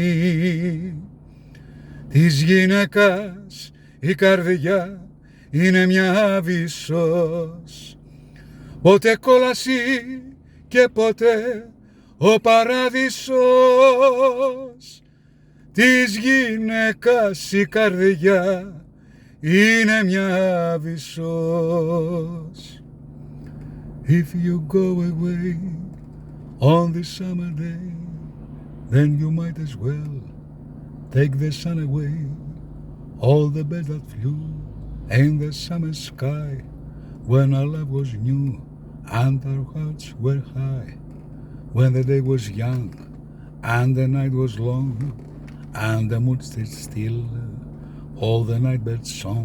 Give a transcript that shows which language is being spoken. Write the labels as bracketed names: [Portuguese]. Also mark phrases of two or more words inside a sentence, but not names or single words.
[Greek] Της γυναίκας η καρδιά είναι μια άβυσσος, πότε κόλαση και πότε ο παράδεισος. Της γυναίκας η καρδιά είναι μια άβυσσος. [English] If you go away on this summer day, then you might as well take the sun away. All the birds that flew in the summer sky, when our love was new and our hearts were high, when the day was young and the night was long and the moon stayed still, all the night birds song.